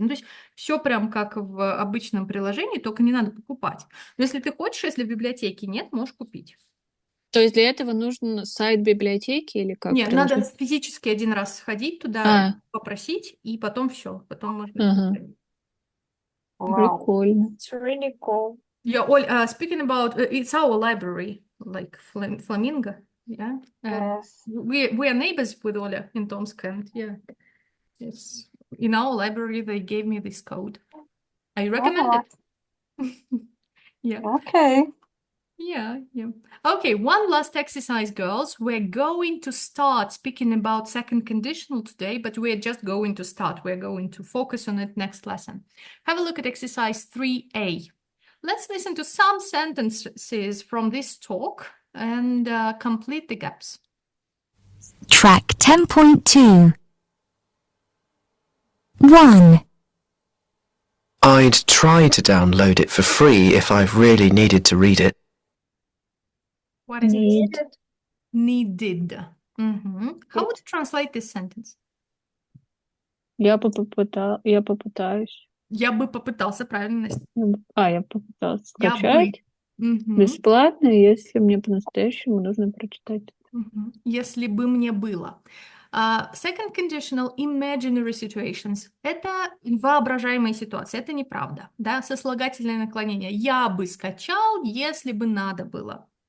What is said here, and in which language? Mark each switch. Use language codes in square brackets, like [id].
[ru] Ну, то есть все прям как в обычном приложении, только не надо покупать. Но если ты хочешь, если в библиотеке нет, можешь купить. То есть для этого нужен сайт библиотеки или как? Нет, надо физически один раз сходить туда, попросить, и потом все. Потом можно. Прикольно. [en] It's really cool. Yeah, Оль, speaking about, it's our library, like Flamingo, yeah. Yes. We are neighbors with Oля in Tomsk, and yeah, yes. In our library, they gave me this code. I recommend it. Yeah. Okay. Yeah. Okay, one last exercise, girls. We're going to start speaking about second conditional today, but we're just going to start. We're going to focus on it next lesson. Have a look at exercise 3A. Let's listen to some sentences from this talk and complete the gaps. Track 10.2. 1. I'd try to download it for free if I really needed to read it. What is needed? Needed. How would you translate this sentence? [ru] Я попытаюсь. Я бы попытался, правильно. Я попытался скачать. Бесплатно, если мне по-настоящему нужно прочитать. Если бы мне было. [en] Second conditional, imaginary situations. [ru] Это воображаемые ситуации, это неправда. Да? Сослагательное наклонение. Я бы скачал, если бы надо было.